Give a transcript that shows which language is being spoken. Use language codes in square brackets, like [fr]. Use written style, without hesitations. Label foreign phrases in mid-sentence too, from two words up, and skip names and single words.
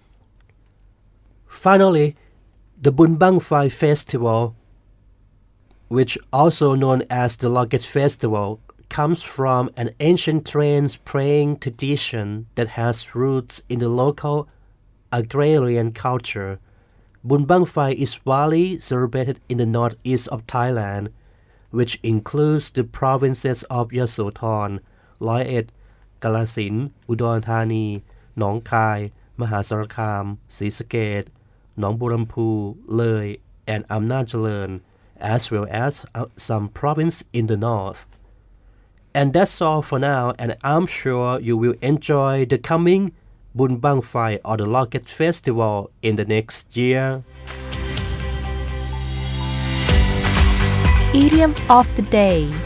[en] Finally, the Bun Bang Phai Festival, which also known as the Locket Festival, comes from an ancient trance praying tradition that has roots in the local agrarian culture. Bun Bang Phai is widely celebrated in the northeast of Thailand, which includes the provinces of Yasothon, Loi Et, Kalasin, Udon Thani, Nong Khai, Mahasarakham, ศรีสะเกษ Nong Burampu, Loi, and Amnat Jalern, as well as some provinces in the north. And that's all for now, and I'm sure you will enjoy the coming Bun Bang Phai or the Locket Festival in the next year. Idiom of the day.